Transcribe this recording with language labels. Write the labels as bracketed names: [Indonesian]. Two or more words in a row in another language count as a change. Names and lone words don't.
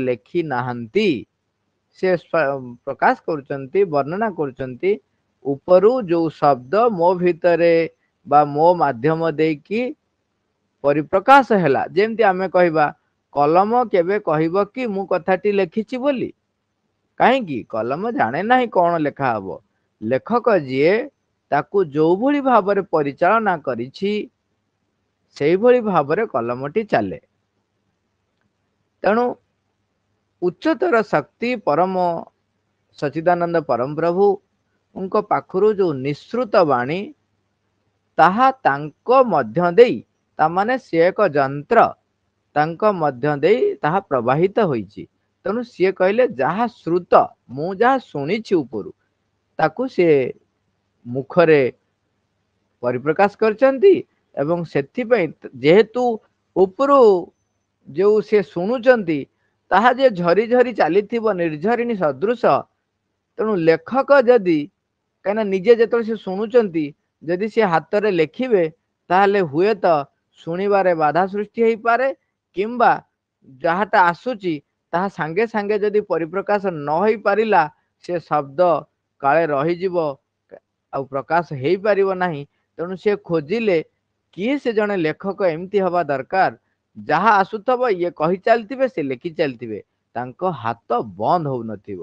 [Odia] ଲେଖି ନାହାନ୍ତି ସେ ପ୍ରକାଶ କରୁଛନ୍ତି ବର୍ଣ୍ଣନା କରୁଛନ୍ତି ଉପରୁ ଯୋ ଶବ୍ଦ ମୋ ଭିତରେ ବା ମୋ ମାଧ୍ୟମ ଦେକି ପରିପ୍ରକାଶ ହେଲା ଯେମିତି ଆମେ କହିବା କଲମ କେବେ କହିବ କି ମୁଁ କଥାଟି ଲେଖିଛି ବୋଲି କାହିଁକି କଲମ ଜାଣେ ନାହିଁ କୋନ ଲେଖା ହବ ଲେଖକ ଯିଏ ତାକୁ ଯୋ ଭଲି ଭାବରେ ପରିଚାଳନା କରିଛି ସେହି ଭଲି ଭାବରେ କଲମଟି ଚାଲେ ତେଣୁ ଉଚ୍ଚତର ଶକ୍ତି ପରମ ସଚ୍ଚିଦାନନ୍ଦ ପରମ ପ୍ରଭୁ ଉନକୋ ପାଖରୁ ଯୋ ନିଶ୍ରୁତ ବାଣୀ ତାହା ତାଙ୍କ ମଧ୍ୟ ଦେଇ ତା ମାନେ ସେ ଏକ ଯନ୍ତ୍ର ତାଙ୍କ ମଧ୍ୟ ଦେଇ ତାହା ପ୍ରବାହିତ ହୋଇଛି ତେଣୁ ସି କହିଲେ ଯାହା ଶ୍ରୁତ ମୁଁ ଯାହା ଶୁଣିଛି ଉପରୁ ତାକୁ ସେ ମୁଖରେ ପରିପ୍ରକାଶ କରୁଛନ୍ତି ଏବଂ ସେଥି ପାଇଁ ଯେହେତୁ ଉପରୁ ଯୋ ସେ ଶୁଣୁଛନ୍ତି ତାହା ଯେ ଝରି ଝରି ଚାଲିଥିବ ନିର୍ଝରିଣୀ ସଦୃଶ ତେଣୁ ଲେଖକ ଯଦି କହିଁ ନିଜେ ଯେତଲେ ସେ ଶୁଣୁଛନ୍ତି ଯଦି ସେ ହାତ ରେ ଲେଖିବେ ତାହାଲେ ହୁଏ ତ ଶୁଣିବାରେ ବାଧା ସୃଷ୍ଟି ହେଇ ପାରେ କିମ୍ବା ଯାହାଟା ଆସୁଛି ତାହା ସାଙ୍ଗେ ସାଙ୍ଗେ ଯଦି ପରିପ୍ରକାଶ ନ ହେଇ ପାରିଲା ସେ ଶବ୍ଦ କାଳେ ରହିଯିବ ଆଉ ପ୍ରକାଶ ହେଇପାରିବ ନାହିଁ। ତେଣୁ ସେ ଖୋଜିଲେ କିଏ ସେ ଜଣେ ଲେଖକ ଏମିତି ହବା ଦରକାର ଯାହା ଆସୁଥିବ ଇଏ କହି ଚାଲିଥିବେ ସେ ଲେଖି ଚାଲିଥିବେ, ତାଙ୍କ ହାତ ବନ୍ଦ ହଉନଥିବ।